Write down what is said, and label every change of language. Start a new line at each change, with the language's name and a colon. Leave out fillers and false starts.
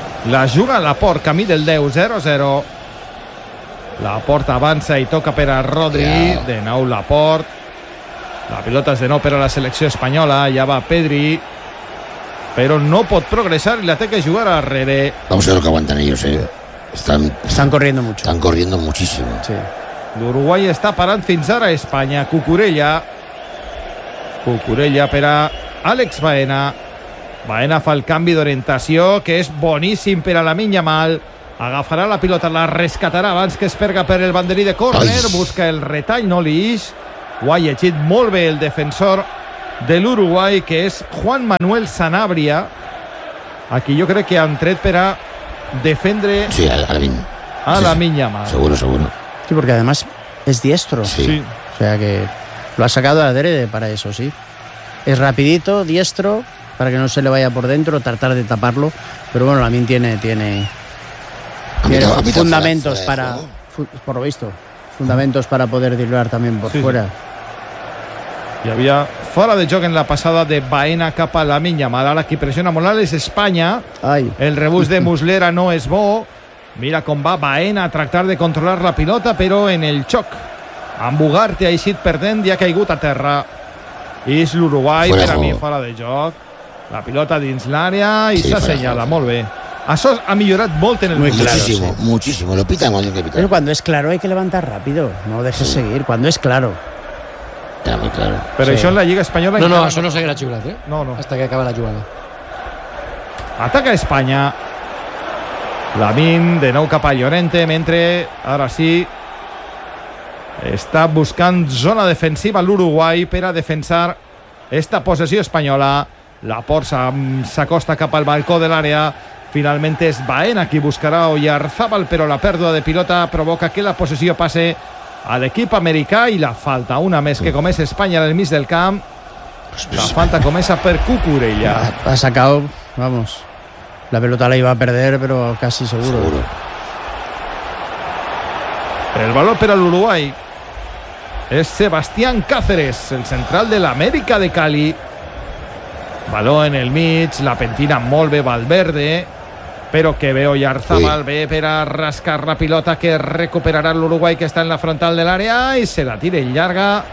Catalan: La juga a Laporte, camí del 10, 0-0. Laporte avança i toca per a Rodri, de nou Laporte. La pilota és de nou per a la selecció espanyola, ja va Pedri, però no pot progressar i la té que jugar arrere.
Spanish: Vamos a ver lo que aguantan ellos, Están corriendo mucho. Están corriendo muchísimo. Sí.
Catalan: L'Uruguai està parant fins ara a Espanya. Cucurella per a Àlex Baena. Baena fa el canvi d'orientació, que és boníssim per a la Minya Mal. Agafarà la pilota, la rescatarà abans que es perga per el banderí de córner. Busca el retall, no li ix. Ho ha llegit molt bé el defensor de l'Uruguai, que és Juan Manuel Sanabria, a qui jo crec que han tret per a defendre... Sí, a la minya. A la minya, mal.
Spanish: Seguro, seguro. Sí, porque además es diestro. Sí. O sea que lo ha sacado adrede para eso, sí. Es rapidito, diestro, para que no se le vaya por dentro, tratar de taparlo. Pero bueno, la minya tiene fundamentos para... Por lo visto, fundamentos para poder driblar también por fuera. Sí.
Catalan: Hi havia fora de joc en la passada de Baena cap a Lamine Yamal. Ara qui pressiona molt és Espanya. Ai. El rebús de Muslera no és bo. Mira com va Baena a tractar de controlar la pilota, però en el xoc amb Ugarte ha eixit perdent i ha caigut a terra. I és l'Uruguai, per a mi, fora de joc. La pilota dins l'àrea i s'assenyala, molt bé. Això ha millorat molt en el
Spanish: moment. Muchísimo, claro, sí. Muchísimo. Lo pita cuando hay que pitar. Pero cuando es claro hay que levantar rápido. No dejes seguir. Cuando es claro. Claro.
Catalan: Però sí. Això en la Lliga Espanyola... No, això no s'haurà xiulat, eh? No.
Spanish: Hasta que acaba la jugada.
Catalan: Ataca Espanya. Lamín, de nou cap a Llorente, mentre, ara sí, està buscant zona defensiva l'Uruguai per a defensar esta possessió espanyola. La porça s'acosta cap al balcó de l'àrea. Finalment és Baena qui buscarà Oyarzabal, però la pèrdua de pilota provoca que la possessió passe a l'equip americà i la falta, una més que comença Espanya en el mig del camp. La falta comença per Cucurella.
Spanish: Ha sacado, vamos, la pelota la iba a perder, pero casi seguro. Seguro.
Catalan: El valor per a l'Uruguai és Sebastián Cáceres, el central de l'Amèrica de Cali. Valor en el mig, la pentina molt bé Valverde. Però que ve Oyarzabal, ve per a rascar la pilota que recuperarà l'Uruguai, que està en la frontal de l'àrea i se la tira en llarga.